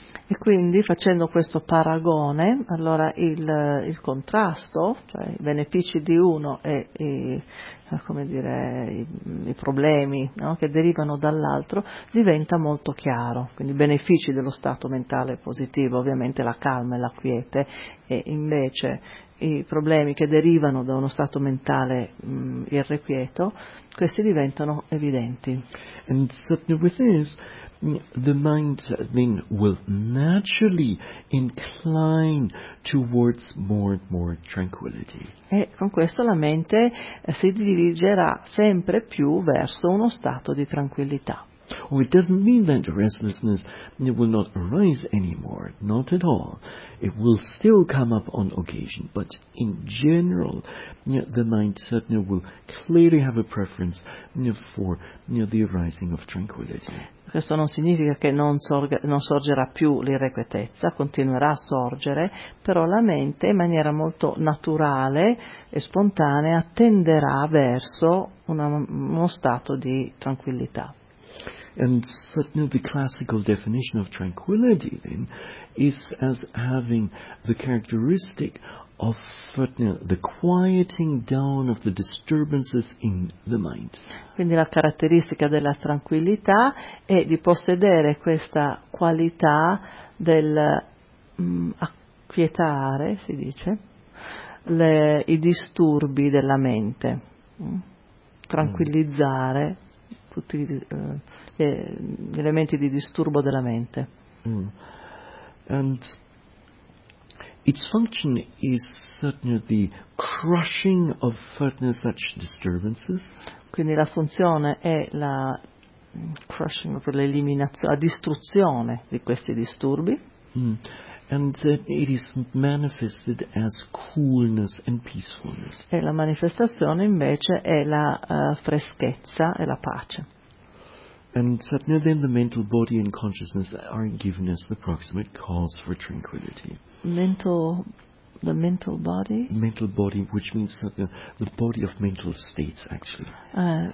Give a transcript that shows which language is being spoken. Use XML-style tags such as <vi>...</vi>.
<it>E quindi, facendo questo paragone, allora il contrasto, cioè i benefici di uno e i problemi, no, che derivano dall'altro, diventa molto chiaro. Quindi i benefici dello stato mentale positivo, ovviamente la calma e la quiete, e invece i problemi che derivano da uno stato mentale irrequieto, questi diventano evidenti.</it> <en>And so with this, the mind then will naturally incline towards more and more tranquility.</en> <it>E con questo la mente si dirigerà sempre più verso uno stato di tranquillità.</it> <en>Oh, it doesn't mean that restlessness will not arise anymore, not at all. It will still come up on occasion, but in general, the mind certainly will clearly have a preference for the arising of tranquillity.</en> <it>Questo non significa che non sorgerà più l'irrequietezza, continuerà a sorgere, però la mente in maniera molto naturale e spontanea tenderà verso uno stato di tranquillità.</it> <en>And so, the classical definition of tranquility then is as having the characteristic of the quieting down of the disturbances in the mind.</en> <it>Quindi la caratteristica della tranquillità è di possedere questa qualità del acquietare, si dice, i disturbi della mente, tranquillizzare tutti gli elementi di disturbo della mente. Mm.</it> <en>And its function is certainly the crushing of such disturbances.</en> <it>Quindi la funzione è la crushing, per l'eliminazione, la distruzione di questi disturbi.</it> <en>And that it is manifested as coolness and peacefulness.</en> <it>E la manifestazione invece è la freschezza e la pace.</it> <en>And suddenly then the mental body and consciousness are given as the proximate cause for tranquility. The mental body, which means the body of mental states, actually.</en>